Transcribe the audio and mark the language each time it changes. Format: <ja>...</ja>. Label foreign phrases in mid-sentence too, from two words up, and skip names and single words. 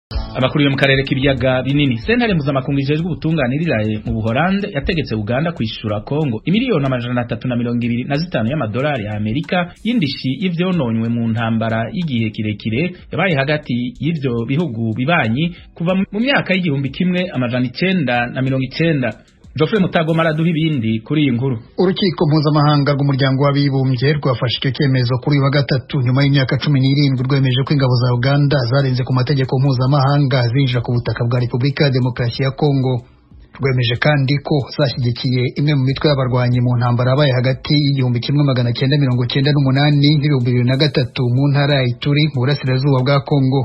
<rn>Abakuriye mu karere k'ibiyaga binini sentare mpuzamakungu ijejwe ubutunganiriraye mu Buholande yategetse Uganda kwishura Kongo imiliyoni 325 y'amadolari ya Amerika y'indishi y'ivyononywe mu ntambara y'igihe kirekire yabaye hagati y'ivyo bihugu bibanyi kuva mu myaka y'igihumbi kimwe amajana 990.</rn> <rw>Geoffrey Mutagoma araduha ibindi kuri iyi nkuru. Urukiko mpuzamahanga rw'umuryango w'abibumbye rwafashe icyo cyemezo kuri wa gatatu nyuma y'imyaka 17 rwemeje ko ingabo za Uganda zarenze ku mategeko mpuzamahanga zinjira ku butaka bwa Repubulika ya Demokarasi ya Kongo. Rwemeje kandi ko zashyigikiye imwe mu mitwe y'abarwanyi mu ntambara yabaye hagati y'igihumbi kimwe 1998 n'2003 mu ntara ya Ituri mu burasirazuba bwa Kongo.</rw>